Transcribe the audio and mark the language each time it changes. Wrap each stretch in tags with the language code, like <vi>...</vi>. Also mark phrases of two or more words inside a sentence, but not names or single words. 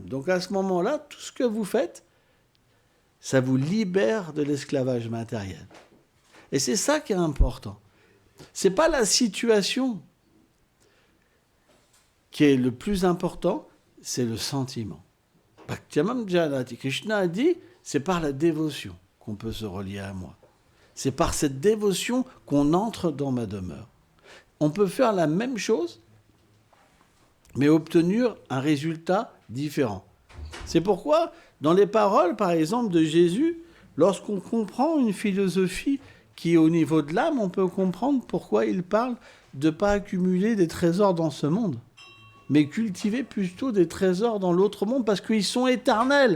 <fr>Donc à ce moment-là, tout ce que vous faites, ça vous libère de l'esclavage matériel. Et c'est ça qui est important. Ce n'est pas la situation qui est le plus important, c'est le sentiment.</fr> <sa>भक्तियामम जनति.</sa> <fr>Krishna a dit, c'est par la dévotion qu'on peut se relier à moi. C'est par cette dévotion qu'on entre dans ma demeure. On peut faire la même chose, mais obtenir un résultat différent. C'est pourquoi, dans les paroles, par exemple, de Jésus, lorsqu'on comprend une philosophie qui est au niveau de l'âme, on peut comprendre pourquoi il parle de ne pas accumuler des trésors dans ce monde, mais cultiver plutôt des trésors dans l'autre monde, parce qu'ils sont éternels.</fr>